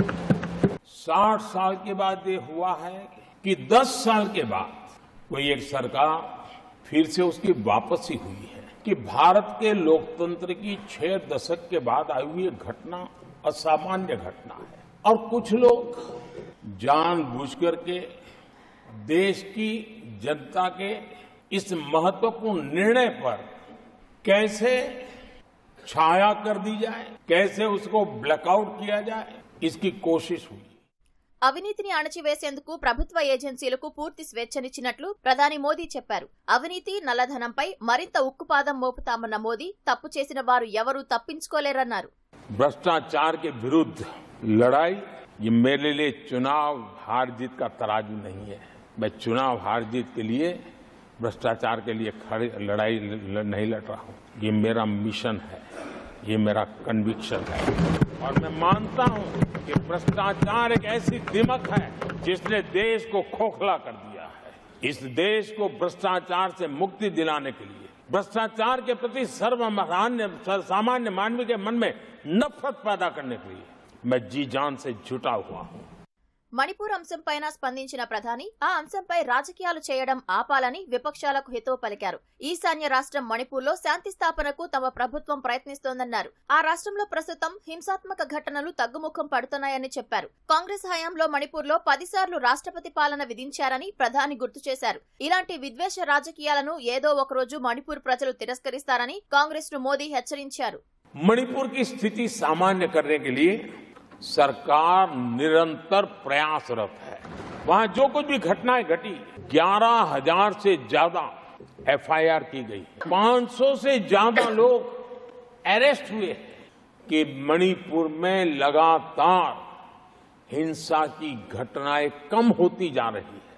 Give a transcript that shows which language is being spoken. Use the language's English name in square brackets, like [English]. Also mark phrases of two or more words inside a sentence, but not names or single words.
[Hindi] 60 साल के बाद ये हुआ है कि 10 साल के बाद कोई एक सरकार फिर से उसकी वापसी हुई है कि भारत के लोकतंत्र की 6 दशक के बाद आई हुई घटना असामान्य घटना है और कुछ लोग जानबूझ करके देश की जनता के इस महत्वपूर्ण निर्णय पर कैसे छाया कर दी जाए, कैसे उसको ब्लैकआउट किया जाए, इसकी कोशिश हुई. [Telugu] అవినీతిని అణచివేసేందుకు ప్రభుత్వ ఏజెన్సీలకు పూర్తి స్వేచ్ఛనిచ్చినట్లు ప్రధాని మోదీ చెప్పారు. అవినీతి నల్లధనంపై మరింత ఉక్కుపాదం మోపుతామన్న మోదీ తప్పు చేసిన వారు ఎవరూ తప్పించుకోలేరన్నారు. [Hindi] भ्रष्टाचार के विरुद्ध लड़ाई ये मेरे लिए चुनाव हार जीत का तराजू नहीं है. मैं चुनाव हार जीत के लिए भ्रष्टाचार के लिए लड़ाई नहीं लड़ रहा हूं. ये मेरा मिशन है, ये मेरा कन्विक्शन है और मैं मानता हूं कि भ्रष्टाचार एक ऐसी दिमक है जिसने देश को खोखला कर दिया है. इस देश को भ्रष्टाचार से मुक्ति दिलाने के लिए, भ्रष्टाचार के प्रति सामान्य मानवीय के मन में नफरत पैदा करने के लिए मैं जी जान से जुटा हुआ हूं. [Telugu] మణిపూర్ అంశంపైన స్పందించిన ప్రధాని ఆ అంశంపై రాజకీయాలు చేయడం ఆపాలని విపక్షాలకు హితవు పలికారు. ఈశాన్య రాష్ట్రం మణిపూర్లో శాంతి స్థాపనకు తమ ప్రభుత్వం ప్రయత్నిస్తోందన్నారు. ఆ రాష్ట్రంలో ప్రస్తుతం హింసాత్మక ఘటనలు తగ్గుముఖం పడుతున్నాయని చెప్పారు. కాంగ్రెస్ హయాంలో మణిపూర్లో 10 సార్లు రాష్ట్రపతి పాలన విధించారని ప్రధాని గుర్తు చేశారు. ఇలాంటి విద్వేష రాజకీయాలను ఏదో ఒకరోజు మణిపూర్ ప్రజలు తిరస్కరిస్తారని కాంగ్రెస్ ను మోదీ హెచ్చరించారు. [Hindi] मणिपुर की स्थिति सामान्य करने के लिए सरकार निरंतर प्रयासरत है. वहां जो कुछ भी घटनाएं घटी 11,000 से ज्यादा एफआईआर की गई, 500 से ज्यादा लोग अरेस्ट हुए कि मणिपुर में लगातार हिंसा की घटनाएं कम होती जा रही है.